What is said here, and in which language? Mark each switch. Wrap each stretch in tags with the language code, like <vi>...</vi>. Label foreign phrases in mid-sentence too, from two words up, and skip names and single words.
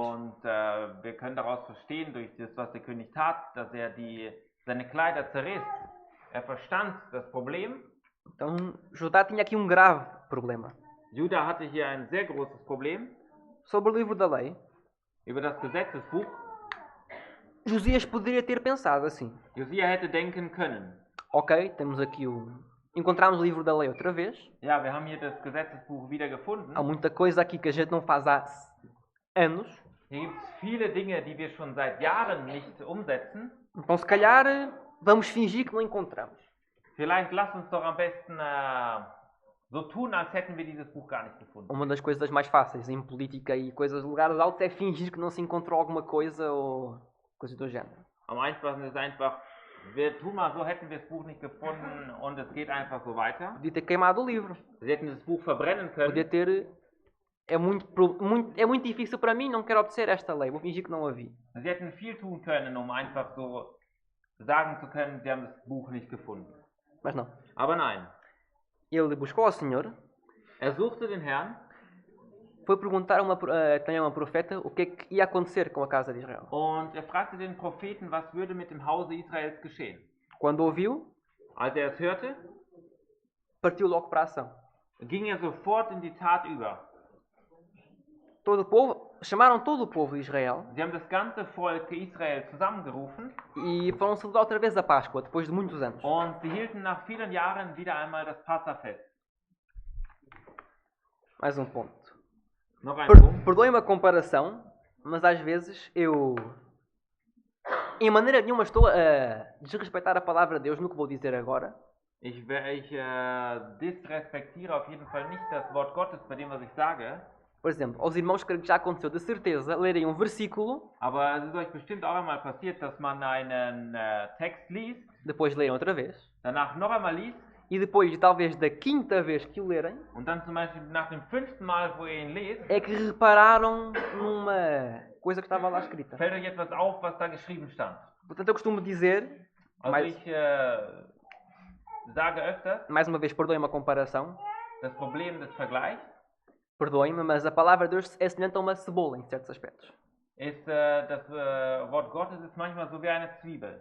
<de>Und wir können daraus verstehen, durch das, was der König tat, dass er seine Kleider zerriss. Er verstand das Problem.</de> <pt>Então Judá tinha aqui um grave problema.</pt> <de>Juda hatte hier ein sehr großes Problem.</de> <pt>Sobre o livro da lei,</pt> <de>Über das Gesetzesbuch.</de> <pt>Josias poderia ter pensado assim:</pt> <de>Josia hätte denken können.</de> <pt>ok, temos aqui encontramos o livro da lei outra vez.</pt> <de>Ja, wir haben hier das Gesetzesbuch wieder gefunden.</de> <pt>Há muita coisa aqui que a gente não faz há anos.</pt> <de>Hier gibt es viele Dinge, die wir schon seit Jahren nicht umsetzen.</de> <pt>Então, se calhar, vamos fingir que não encontramos.</pt> <de>Vielleicht lass uns doch am besten so tun, als hätten wir dieses Buch gar nicht gefunden.</de> <pt>Uma das coisas mais fáceis em política e coisas de lugares altos é fingir que não se encontrou alguma coisa ou coisa do género.</pt> <de>Am einfachsten ist einfach, wir tun mal so, hätten wir das Buch nicht gefunden und es geht einfach so weiter.</de> <pt>Podia ter queimado o livro.</pt> <de>Sie hätten das Buch verbrennen</de> <pt>Podia</pt> <de>können.</de> <pt>ter... É muito difícil para mim, não quero obedecer esta lei. Vou fingir que não a vi.</pt> <de>Sie hätten viel tun können, um einfach so sagen zu können, sie haben das Buch nicht gefunden.</de> <pt>Mas não.</pt> <de>Aber nein,</de> <pt>Ele buscou ao Senhor,</pt> <de>er suchte den Herrn</de> <pt>foi perguntar também a uma profeta o que é que ia acontecer com a casa de Israel.</pt> <de>und er fragte den Propheten, was würde mit dem Hause Israels geschehen.</de> <pt>Quando ouviu,</pt> <de>Als er es hörte,</de> <pt>partiu logo para a ação.</pt> <de>ging er sofort in die Tat über.</de> <pt>Todo o povo, chamaram todo o povo de Israel</pt> <de>Sie haben das ganze Volk Israel zusammengerufen</de> <pt>e foram celebrar outra vez a Páscoa, depois de muitos anos.</pt> <de>und sie hielten nach vielen Jahren wieder einmal das Passafest.</de> <pt>Mais um ponto.</pt> <de>Noch ein Punkt.</de> <pt>Perdoem-me a comparação, mas às vezes eu, em maneira nenhuma, estou a desrespeitar a palavra de Deus no que vou dizer agora.</pt> <de>Ich disrespektiere auf jeden Fall nicht das Wort Gottes bei dem, was ich sage.</de> <pt>Por exemplo, aos irmãos creio que já aconteceu de certeza lerem um versículo,</pt> <de>Aber es ist euch bestimmt auch einmal passiert, dass man einen Text liest,</de> <pt>depois lerem outra vez,</pt> <de>danach noch einmal liest</de> <pt>e depois, talvez da quinta vez que o lerem,</pt> <de>und dann zum Beispiel nach dem 5. Mal, wo ihr ihn lest,</de> <pt>é que repararam numa coisa que estava lá escrita.</pt> <de>fällt euch etwas auf, was da geschrieben stand.</de> <pt>Portanto, eu costumo dizer,</pt> <de>Also ich sage öfters,</de> <pt>mais uma vez, perdoem-me a comparação,</pt> <de>das Problem des Vergleichs</de> <pt>perdoem-me, mas a palavra de Deus é semelhante a uma cebola em certos aspectos.</pt> <de>ist, das Wort Gottes ist manchmal so wie eine Zwiebel.</de>